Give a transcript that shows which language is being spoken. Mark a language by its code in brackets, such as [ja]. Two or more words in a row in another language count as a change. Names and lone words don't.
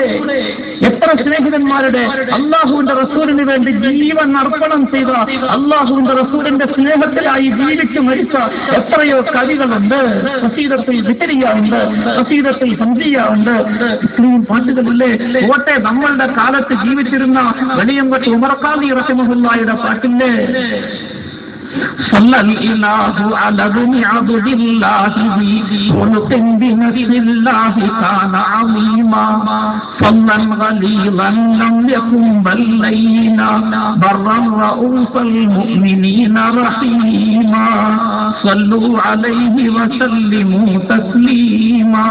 [ml] എത്ര സ്നേഹിതന്മാരുടെ, അല്ലാഹുവിന്റെ റസൂലിന് വേണ്ടി ജീവൻ അർപ്പണം ചെയ്ത, അല്ലാഹുവിന്റെ റസൂലിന്റെ സ്നേഹത്തിലായി ജീവിച്ചു മരിച്ച എത്രയോ കവികളുണ്ട്. ഉണ്ട്, ഖസീദത്തുൽ വിതരിയ ഉണ്ട്, ഖസീദത്തുൽ ഹംദിയ ഉണ്ട്, ഇത്രയും പാട്ടുകളില്ലേ. ഓട്ടെ നമ്മളുടെ കാലത്ത് ജീവിച്ചിരുന്ന വെളിയങ്കോട്ട് ഉമർ ഖാദി റഹിമഹുല്ലാഹിയുടെ പാട്ടില്ലേ, [ar] صلى الإله على ابن عبد الله خلق بنبي الله كان عظيما صلى غليظا لم يكن بل لينا برا رؤوف المؤمنين رحيما صلوا عليه وسلموا تسليما.